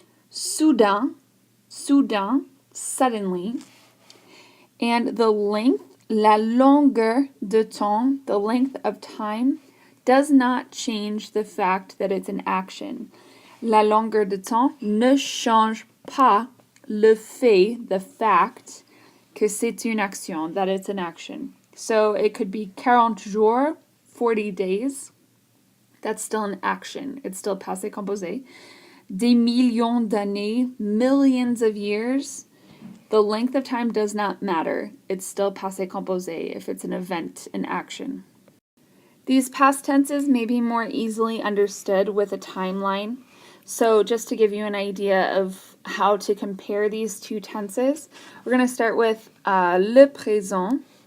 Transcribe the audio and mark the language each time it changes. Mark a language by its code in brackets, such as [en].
[fr] Soudain, suddenly. [en] And the length, [fr] la longueur de temps, [en] the length of time, does not change the fact that it's an action. [fr] La longueur de temps ne change pas le fait, [en] the fact, [fr] que c'est une action, [en] that it's an action. So it could be [fr] 40 jours, [en] 40 days. That's still an action. It's still passé composé. [fr] Des millions d'années, [en] millions of years. The length of time does not matter. It's still passé composé if it's an event, an action. These past tenses may be more easily understood with a timeline. So just to give you an idea of how to compare these two tenses, we're going to start with le présent.